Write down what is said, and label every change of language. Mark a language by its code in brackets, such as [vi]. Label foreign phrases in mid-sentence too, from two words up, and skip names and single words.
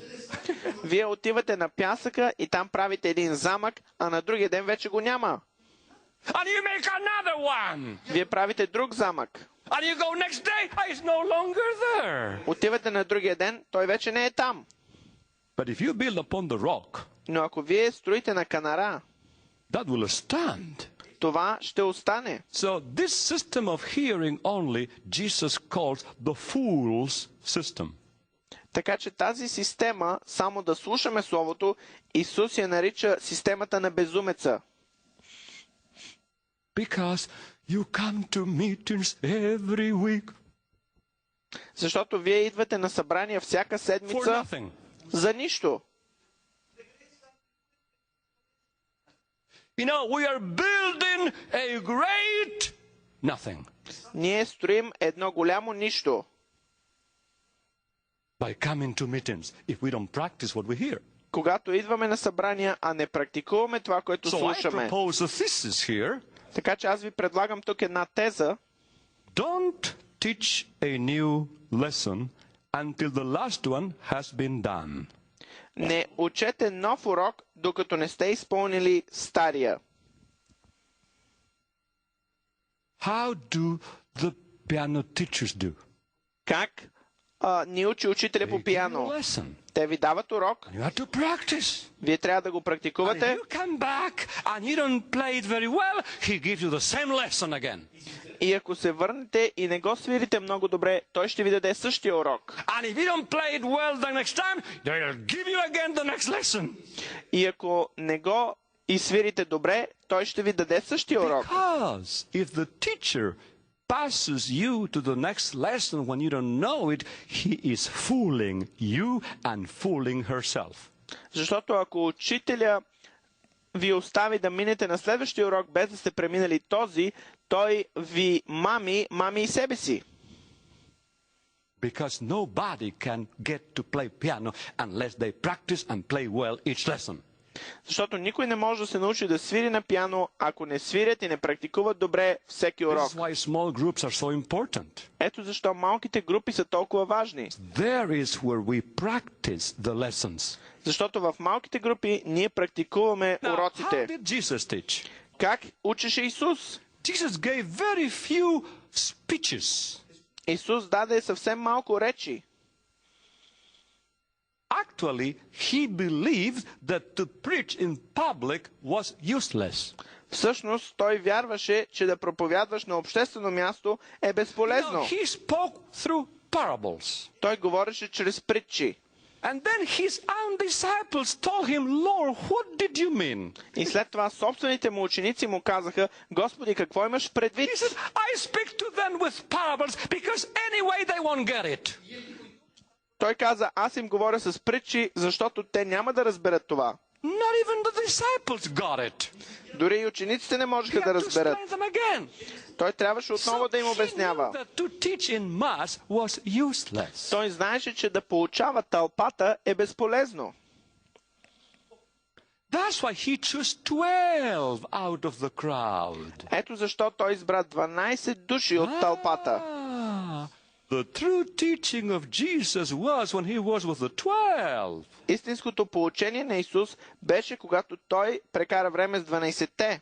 [bg] Вие отивате на пясъка и там правите един замък, а на другия ден вече го няма. [en] And you make another one. [bg] Вие правите друг замък. [en] And you go next day, it's no longer there. [bg] Отивате на другия ден, той вече не е там. [en] But if you build upon the rock, [bg] но ако вие строите на канара, [en] that will stand. [bg] Това ще остане. [en] So this system of hearing only, Jesus calls the fool's system. [bg] Така че тази система, само да слушаме Словото, Исус я нарича системата на безумеца. [en] Because you come to meetings every week. [bg] Защото вие идвате на събрания всяка седмица за нищо. [en] You know, we are building a great nothing. [bg] Ние строим едно голямо нищо. [en] By coming to meetings, if we don't practice what we hear. [bg] Когато идваме на събрания, а не практикуваме това, което слушаме. [en] So I propose a thesis here. [bg] Така че аз ви предлагам тук една теза. [en] Don't teach a new lesson until the last one has been done. [bg] Не учете нов урок, докато не сте изпълнили стария. [en] How do the piano teachers do? [bg] Как ни учи учителя по пиано? Те ви дават урок. [en] You have to practice. [bg] Вие трябва да го практикувате. [en] And if you come back and you don't play it very well, he gives you the same lesson again. [bg] И ако се върнете и не го свирите много добре, той ще ви даде същия урок. [en] And if you don't play it well the next time, they'll give you again the next lesson. [bg] И ако не го изсвирите добре, той ще ви даде същия урок. [en] Because if the teacher passes you to the next lesson when you don't know it, he is fooling you and fooling herself. [bg] Защото ако учителя ви остави да минете на следващия урок, без да сте преминали този, той ви мами и себе си. [en] Because nobody can get to play piano unless they practice and play well each lesson. [bg] Защото никой не може да се научи да свири на пиано, ако не свирят и не практикуват добре всеки урок. [en] This is why small groups are so important. [bg] Ето защо малките групи са толкова важни. [en] There is where we practice the lessons. [bg] Защото в малките групи ние практикуваме уроците. [en] How did Jesus teach? [bg] Как учеше Исус? [en] Jesus gave very few speeches. [bg] Исус даде съвсем малко речи. [en] Actually, he believed that to preach in public was useless. [bg] Всъщност, той вярваше, че да проповядваш на обществено място е безполезно. [en] He spoke through parables. [bg] Той говореше чрез притчи. [en] And then his own disciples told him, Lord, what did you mean? [bg] И след това собствените му ученици му казаха, Господи, какво имаш предвид? [en] He said, I speak to them with parables because anyway they won't get it. [bg] Той каза, аз им говоря с притчи, защото те няма да разберат това. [en] Not even the disciples got it. [bg] Дори и учениците не можеха да разберат. Той трябваше отново да им обяснява. Той знаеше, че да поучава тълпата е безполезно. [en] That's why he chose 12 out of the crowd. [bg] Ето защо той избра 12 души от тълпата. [en] The true teaching of Jesus was when he was with the 12. [bg] Истинското поучение на Исус беше когато той прекара време с 12-те.